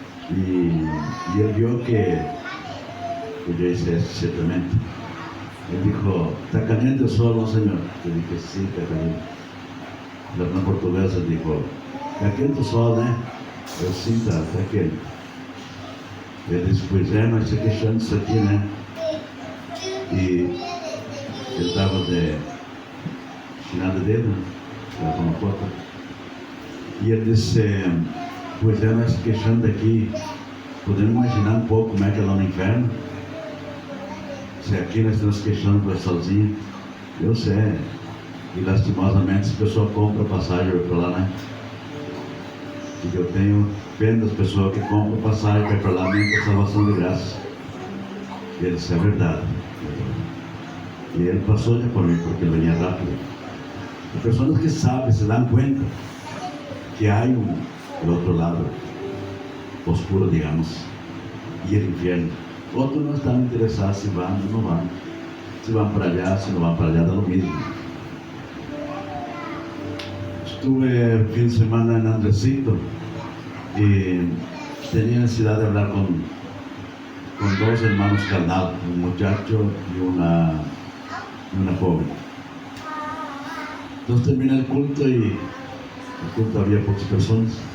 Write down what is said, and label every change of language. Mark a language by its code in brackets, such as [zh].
[es] Y él vio que yo hice eso ciertamente. Él dijo, ¿está caliente el sol, no, señor? Yo dije, sí, está caliente. La hermana portuguesa dijo, [pt] ¿está quente o sol, né? Eu, sim, está quente. Ele disse, pois é, nós se queixamos disso aqui, né? E ele estava de chinelo de dedo, né? Estava com uma foto. E ele disse, pois é, nós se queixamos daqui. Podemos imaginar um pouco como é que é lá no inferno? Se aqui nós estamos queixando para sozinho, eu sei. E lastimosamente as pessoas compram passagem para lá, né? E eu tenho pena das pessoas que compram passagem para ir para lá nem para salvação de graça. E ele disse, é verdade. E ele passou já por mim, porque ele venía rápido. As pessoas que sabem, se dão conta que há do outro lado oscuro, digamos, e o inferno. Outros não estão interessados se vão ou não vão. Se vão para allá, se não vão para allá, dá o mesmo. [es] Estuve fin de semana en Andresito y tenía necesidad de hablar con dos hermanos carnal, un muchacho y una joven. Entonces termina el culto y el culto había pocas personas.